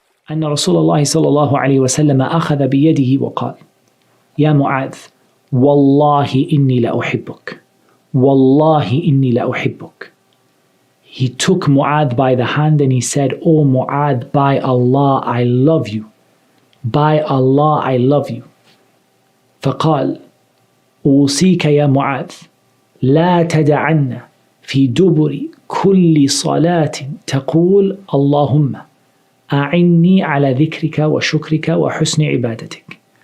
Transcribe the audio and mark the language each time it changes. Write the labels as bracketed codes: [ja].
[ar] أن رسول الله صلى الله عليه وسلم أخذ بيده وقال يا معاذ والله إني لأحبك والله إني لأحبك. [en] He took Mu'adh by the hand and he said, "Oh Mu'adh, by Allah I love you. By Allah I love you." [ar] فقال أوصيك يا معاذ لا تدعن في دبر كل صلاة تقول اللهم أعني على ذكرك وشكرك وحسن عبادتك.